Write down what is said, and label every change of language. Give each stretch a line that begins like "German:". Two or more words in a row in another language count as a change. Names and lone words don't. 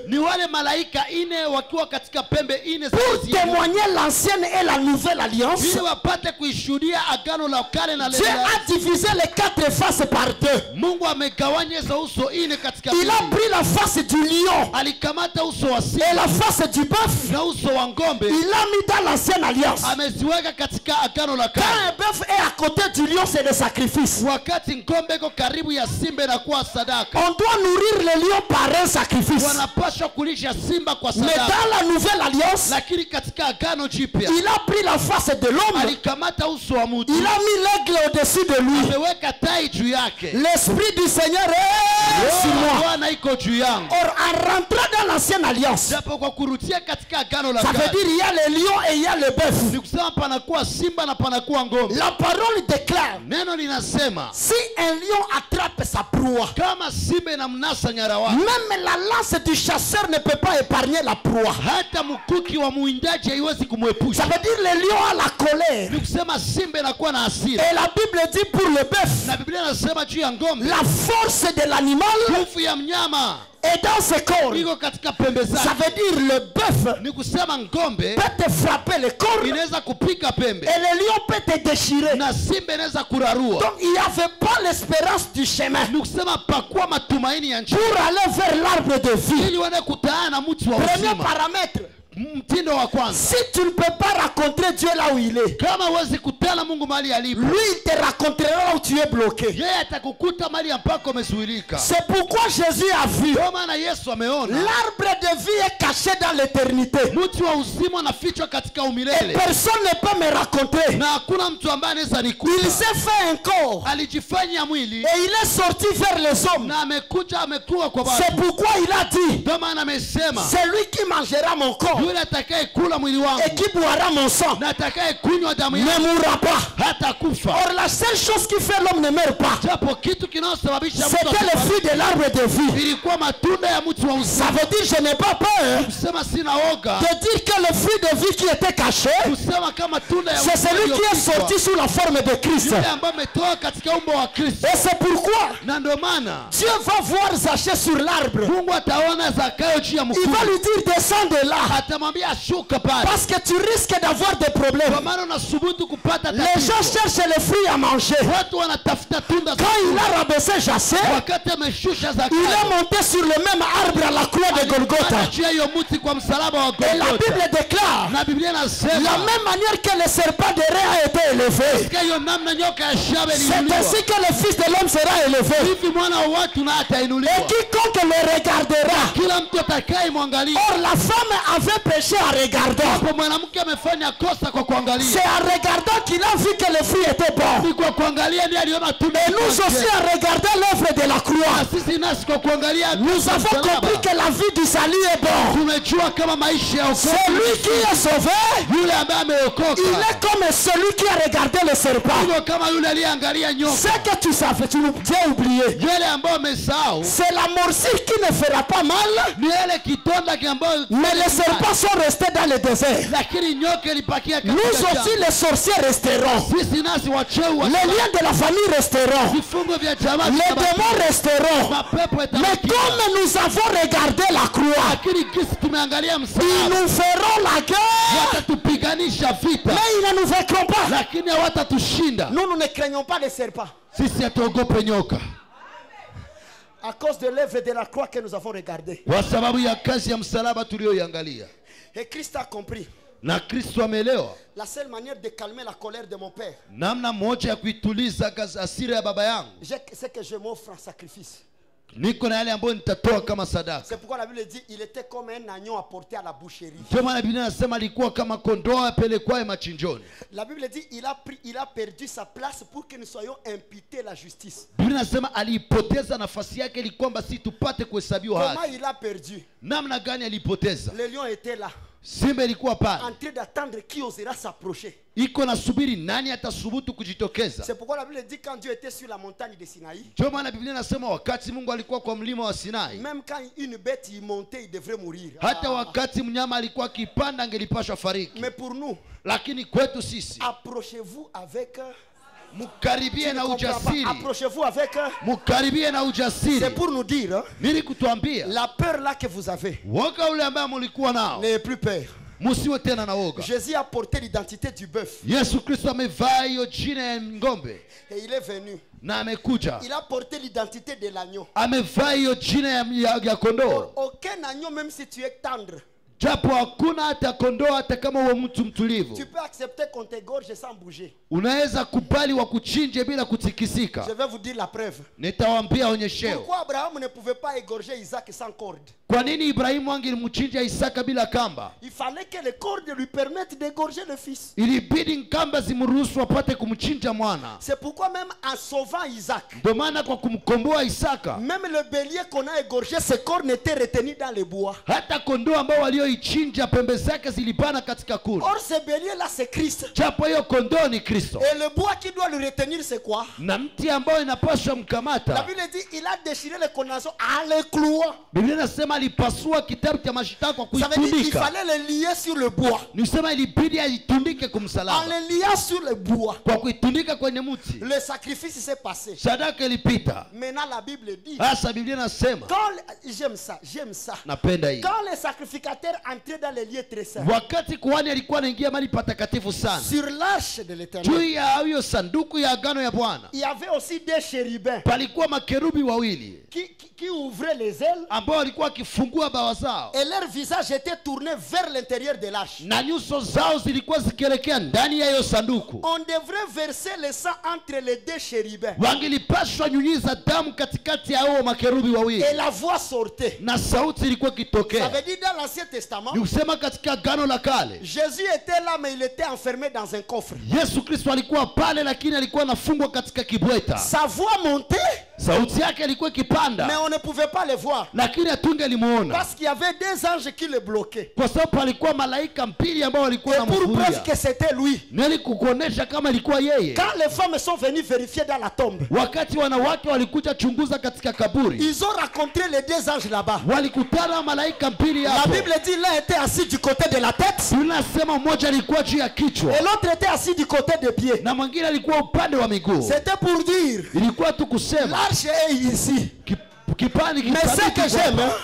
Swahili: ni wale malaika ine wakiwa katika pembe ine za
French: Pour
Swahili: Yesu,
French: témoigner l'ancienne et la nouvelle alliance,
Swahili: ili wapate kuishuhudia agano la kale na
French: Dieu la. a divisé les quatre faces par deux.
Swahili: Mungu amegawanya hizo uso ine katika
French: Il a
Swahili: mbili.
French: pris la face du lion
Swahili: Alikamata uso wa
French: et
Swahili: simba
French: la face du bœuf.
Swahili: na uso wa ng'ombe,
French: Il l'a mis dans l'ancienne alliance.
Swahili: ameziweka katika agano la
French: Quand
Swahili: kale.
French: un bœuf est à côté du lion, c'est le sacrifice.
Swahili: Wakati ng'ombe iko karibu ya simba inakuwa sadaka.
French: On doit nourrir le lion par un sacrifice.
Swahili: Wanapaswa kulisha simba kwa
French: Mais
Swahili: sadaka.
French: dans la nouvelle alliance,
Swahili: Lakini katika agano jipya
French: il a pris la face de l'homme.
Swahili: alikamata uso wa mtu,
French: Il a mis l'aigle au-dessus de lui.
Swahili: ameweka tai juu yake.
French: L'esprit du Seigneur est sur moi.
Swahili: Bwana iko juu yangu.
French: Or, en rentrant dans l'ancienne alliance,
Swahili: Japo kwa kurutia katika agano la
French: ça veut
Swahili: kale,
French: dire il y a le lion et il y a le bœuf.
Swahili: ni kusema panakuwa simba na panakuwa ng'ombe.
French: La parole déclare,
Swahili: Neno linasema
French: si un lion attrape sa proie,
Swahili: kama simba inamnasa nyara wake,
French: même la lance du chasseur ne peut pas épargner la proie.
Swahili: hata mkuki wa muindaji haiwezi
French: Ça
Swahili: kumwepusha.
French: veut dire le lion a la colère.
Swahili: Ni kusema simba inakuwa na hasira,
French: Et la Bible dit pour le bœuf,
Swahili: na Biblia inasema juu ya ng'ombe,
French: la force de l'animal
Swahili: nguvu ya mnyama
French: est dans ses corps.
Swahili: iko katika pembe
French: Ça
Swahili: zake.
French: veut dire le bœuf
Swahili: Ni kusema ng'ombe
French: peut te frapper le corps et
Swahili: inaweza kupiga pembe
French: le lion peut te déchirer.
Swahili: na simba inaweza kurarua.
French: Donc il n'y avait pas l'espérance du chemin
Swahili: Ni kusema pakuwa matumaini ya njia
French: pour aller vers l'arbre de vie.
Swahili: ili uende kutana na mti wa
French: Premier
Swahili: uzima.
French: paramètre,
Swahili: Mtindo wa kwanza,
French: si tu ne peux pas rencontrer Dieu là où il est,
Swahili: kama huwezi kutana Mungu mahali alipo,
French: lui il te racontera là où tu es bloqué.
Swahili: yeye atakukuta mahali ambako umezuilika.
French: C'est pourquoi Jésus a vu
Swahili: Ndio maana Yesu ameona
French: l'arbre de vie est caché dans l'éternité.
Swahili: mti wa uzima unafichwa katika
French: Et
Swahili: umilele,
French: personne ne peut me raconter.
Swahili: na hakuna mtu ambaye anaweza
French: Il
Swahili: nikuta.
French: s'est fait un corps
Swahili: Alijifanya mwili
French: et il est sorti vers les hommes.
Swahili: na amekuja amekuwa kwa
French: C'est
Swahili: watu.
French: pourquoi il a dit,
Swahili: Ndio maana amesema
French: c'est lui qui mangera mon corps
Swahili: yule atakaye kula mwili wangu
French: et qui boira mon sang
Swahili: na atakaye kunywa damu
French: ne
Swahili: yangu
French: mourra pas.
Swahili: hata kufa.
French: Or la seule chose qui fait l'homme ne meurt pas,
Swahili: Japo kitu kinachosababisha mtu
French: c'était le fruit de l'arbre de vie.
Swahili: ilikuwa matunda ya mti wa
French: Ça
Swahili: uzima.
French: veut dire je n'ai pas peur
Swahili: Kusema sina oga,
French: de dire que le fruit de vie qui était caché,
Swahili: kusema kama tunda ya
French: c'est
Swahili: uzima
French: celui qui est
Swahili: iliyofichwa,
French: sorti sous la forme de Christ.
Swahili: yule ambaye ametoka katika umbo wa Kristo.
French: Et c'est pourquoi
Swahili: Na ndio maana
French: Dieu va voir Zaché sur l'arbre.
Swahili: Mungu ataona Zakayo juu ya
French: Il va
Swahili: mkuyu,
French: lui dire descends de là.
Swahili: atamwambia shuka pale,
French: Parce que tu risques d'avoir des
Swahili: kwa
French: problèmes.
Swahili: maana unasubutu kupata
French: Les gens
Swahili: tatizo.
French: cherchent les fruits à manger.
Swahili: Watu wanatafuta tunda za
French: Quand il
Swahili: kula.
French: a rabaissé Zaché,
Swahili: Wakati ameshusha
French: il est
Swahili: Zakayo,
French: monté sur le même arbre à la croix de
Swahili: alipanda
French: Golgotha.
Swahili: juu ya hiyo mti kwa msalaba wa
French: Et la
Swahili: Golgotha.
French: Bible déclare,
Swahili: Na Biblia
French: la
Swahili: inasema
French: même manière que le serpent de Ré a été élevé,
Swahili: katika hiyo namna nyoka ya shaba
French: c'est
Swahili: iliinuliwa,
French: ainsi que le Fils de l'homme sera élevé.
Swahili: hivi mwana wa watu naye
French: Et
Swahili: atainuliwa.
French: quiconque le regardera.
Swahili: Kila mtu atakayemwangalia.
French: Or, la femme avait péché en regardant.
Swahili: Hapo mwanamke amefanya kosa kwa kuangalia.
French: C'est en regardant qu'il a vu que le fruit était bon.
Swahili: Ni kwa kuangalia ndiye aliona tunda.
French: Et nous aussi, en regardant l'œuvre de la croix,
Swahili: sisi nasi kwa kuangalia
French: nous avons compris que la vie du salut est bon.
Swahili: tumejua kama maisha ya wokovu,
French: Celui qui est sauvé,
Swahili: yule ambaye ameokoka
French: il est comme celui qui a regardé le serpent.
Swahili: hivyo kama yule aliyeangalia nyoka.
French: Ce que tu savais, tu as oublié.
Swahili: Yule ambaye umesahau
French: C'est la morsure qui ne fera pas mal,
Swahili: ni ile kitonda ambayo,
French: mais les serpents sont restés dans le désert.
Swahili: lakini nyoka ilipakia
French: Nous
Swahili: katika
French: aussi, les sorciers resteront.
Swahili: sisi nasi wacheua,
French: Les liens de la famille resteront.
Swahili: vifungo vya jamaa
French: Les démons resteront.
Swahili: mapepo
French: Mais
Swahili: yatabakia.
French: comme nous avons regardé la croix,
Swahili: Lakini kisi tumeangalia
French: ils
Swahili: msalaba,
French: nous feront la guerre,
Swahili: watatupiganisha vita,
French: mais ils ne nous vaincront pas.
Swahili: lakini hawatatushinda.
French: Nous ne craignons pas les serpents.
Swahili: Sisi hatuogope nyoka
French: À cause de l'œuvre de la croix que nous avons regardée.
Swahili: kwa sababu ya kazi ya msalaba tuliyoiangalia,
French: Et Christ a compris.
Swahili: na Kristo ameelewa
French: La seule manière de calmer la colère de mon père,
Swahili: namna moja ya kuituliza hasira ya baba yangu,
French: c'est que je m'offre en sacrifice.
Swahili: niko na yale ambayo nitatoa kama sadaka.
French: C'est pourquoi la Bible dit il était comme un agneau apporté à la boucherie.
Swahili: Ndio maana Biblia inasema alikuwa kama kondoo apelekwaye machinjoni.
French: La Bible dit il a perdu sa place pour que nous soyons imputés la justice.
Swahili: Biblia inasema aliipoteza nafasi yake ili kwamba si tupate kuhesabiwa
French: Comment
Swahili: haki.
French: il a perdu?
Swahili: Namna gani alipoteza?
French: Le lion était là,
Swahili: Simba ilikuwa pale
French: en train d'attendre qui osera s'approcher.
Swahili: iko nasubiri nani atasubutu kujitokeza.
French: C'est pourquoi la Bible dit quand Dieu était sur la montagne de Sinaï,
Swahili: Ndio maana Biblia inasema wakati Mungu alikuwa kwa mlima wa Sinai,
French: même quand une bête y montait, il devrait mourir.
Swahili: hata wakati mnyama alikuwa akipanda angelipashwa fariki.
French: Mais pour nous,
Swahili: Lakini kwetu sisi,
French: approchez-vous avec...
Swahili: mkaribie
French: Tu ne
Swahili: na
French: comprends pas.
Swahili: ujasiri,
French: Approchez-vous avec...
Swahili: mkaribie na
French: C'est
Swahili: ujasiri.
French: pour nous dire, hein,
Swahili: Nili kutuambia
French: la peur là que vous avez,
Swahili: woga ule ambaye mulikuwa nao
French: n'ayez plus peur.
Swahili: musiwe tena na woga.
French: Jésus a porté l'identité du bœuf
Swahili: Yesu Kristo amevaa hiyo jina ya ng'ombe
French: et il est venu.
Swahili: na amekuja,
French: Il a porté l'identité de l'agneau.
Swahili: amevaa hiyo jina ya kondoo.
French: Aucun agneau, même si tu es tendre,
Swahili: Japo hakuna hata kondoo, hata kama uwe mtu mtulivu,
French: tu peux accepter qu'on t'égorge sans bouger.
Swahili: unaweza kubali wa kuchinje bila kutikisika.
French: Je vais vous dire la preuve.
Swahili: Nitawaambia onyesheo
French: Pourquoi Abraham ne pouvait pas égorger Isaac sans corde?
Swahili: kwa nini Ibrahimu angelimchinja Isaka bila kamba.
French: Il fallait que les cordes lui permettent d'égorger le fils.
Swahili: Ilibidi kamba zimruhusu apate kumchinja mwana.
French: C'est pourquoi même en sauvant Isaac,
Swahili: Ndio maana kwa kumkomboa Isaka,
French: même le bélier qu'on a égorgé, ses cornes étaient retenues dans les bois.
Swahili: hata kondoo ambao walioichinja pembe zake zilibana katika kuni.
French: Or ce bélier là c'est Christ.
Swahili: Japo hiyo kondoo ni Kristo,
French: Et le bois qui doit le retenir c'est quoi?
Swahili: na mti ambao inapaswa
French: La
Swahili: mkamata,
French: Bible dit il a déchiré les condamnations à les clouer.
Swahili: Biblia inasema alipasua kitabu cha mashitaka kwa
French: Ça veut dire qu'il
Swahili: kuitundika.
French: fallait les lier sur le bois.
Swahili: Nisema ilibidi aitundike
French: En
Swahili: kumsalaba,
French: les liant sur le bois,
Swahili: kwa kuitundika kwenye mti.
French: le sacrifice s'est passé.
Swahili: Sadaka ilipita.
French: Maintenant la Bible dit,
Swahili: Hasa Biblia inasema,
French: j'aime ça.
Swahili: napenda hii,
French: Quand les sacrificateurs entraient dans les lieux très saints,
Swahili: wakati kuhani alikuwa anaingia mahali patakatifu sana,
French: sur l'arche de
Swahili: juu
French: l'Éternel,
Swahili: ya hiyo sanduku ya agano ya Bwana
French: il y avait aussi des chérubins
Swahili: palikuwa makerubi wawili
French: qui ouvraient les ailes
Swahili: ambao walikuwa wakifungua bawa zao,
French: et leur visage était tourné vers l'intérieur de l'arche.
Swahili: na nyuso zao zilikuwa zikielekea ndani ya hiyo sanduku.
French: On devrait verser le sang entre les deux chérubins.
Swahili: Wangilipashwa nyunyiza damu katikati ya hao makerubi wawili,
French: Et la voix sortait.
Swahili: na sauti ilikuwa
French: Ça
Swahili: ikitokea.
French: veut dire dans l'Ancien Testament,
Swahili: Ni kusema katika agano la kale
French: Jésus était là mais il était enfermé dans un coffre.
Swahili: Yesu Kristo alikuwa pale, lakini alikuwa anafungwa katika kibweta.
French: Sa voix montait
Swahili: sauti yake ilikuwa ikipanda,
French: mais on ne pouvait pas le voir.
Swahili: lakini hatungelimuona
French: Parce qu'il y avait deux anges qui le bloquaient.
Swahili: kwa sababu palikuwa malaika mbili ambao walikuwa
French: Et pour preuve
Swahili: wanamzuia.
French: que c'était lui.
Swahili: Nili kukuonesha kama ilikuwa yeye.
French: Quand les femmes sont venues vérifier dans la tombe,
Swahili: Wakati wanawake walikuja chunguza katika kaburi,
French: ils ont rencontré les deux anges là-bas.
Swahili: walikutana malaika mbili
French: La
Swahili: hapo.
French: Bible dit l'un était assis du côté de la tête
Swahili: Tunasema mmoja alikuwa juu ya kichwa
French: et l'autre était assis du côté des pieds.
Swahili: na mwingine alikuwa upande wa miguu.
French: C'était pour dire,
Swahili: Ilikuwa tu kusema
French: l'arche est ici.
Swahili: kipande
French: Mais ce que j'aime, hein,